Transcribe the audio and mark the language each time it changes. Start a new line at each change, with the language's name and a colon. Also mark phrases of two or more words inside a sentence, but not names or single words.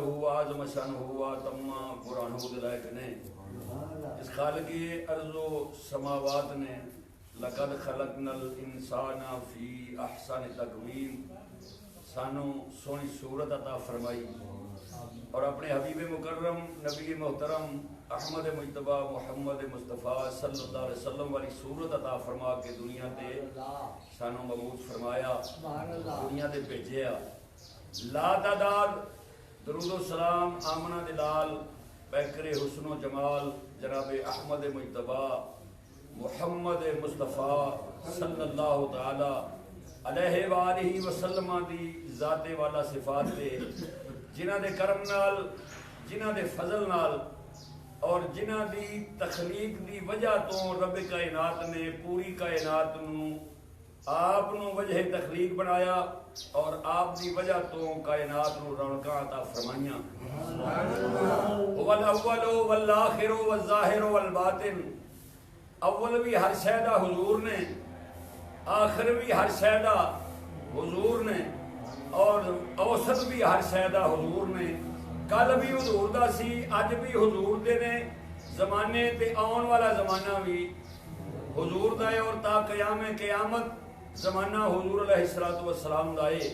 Punjabi: وعظم شانہ واتم قرآنہ دلائق نے اس خالق ارض و سماوات نے
Arabic: لقد خلقنا الانسان فی احسن تقویم
Punjabi: سانو سونی صورت عطا فرمائی اور اپنے حبیب مکرم نبی محترم احمد مجتبی محمد مصطفیٰ
Arabic: صلی اللہ علیہ وسلم
Punjabi: والی صورت عطا فرما کے دنیا تے سانو مبعوث فرمایا دنیا تے بھیجیا لا تعداد درود و سلام آمنہ دلال پیکر حسن و جمال جناب احمد مجتبی محمد مصطفیٰ
Arabic: صلی اللہ تعالی علیہ وآلہ وسلم
Punjabi: دی ذات والا صفات دے جنہ دے کرم نال جنہ دے فضل نال اور جنہ دی تخلیق دی وجہ تو رب کائنات نے پوری کائنات نو آپ نو وجہ تخلیق بنایا اور آپ دی وجہ تو کائنات نو رونقاں عطا فرمائیاں.
Arabic: والاول والآخر والظاہر والباطن،
Punjabi: اول بھی ہر شے دا حضور نے، آخر بھی ہر شے دا حضور نے، اور اوسط بھی ہر شے دا حضور نے. کل بھی حضور دا سی، اج بھی حضور دے نے، زمانے تے آن والا زمانہ بھی حضور دا ہے، اور تا قیام قیامت زمانہ حضور
Arabic: علیہ السلام
Punjabi: دا ہے.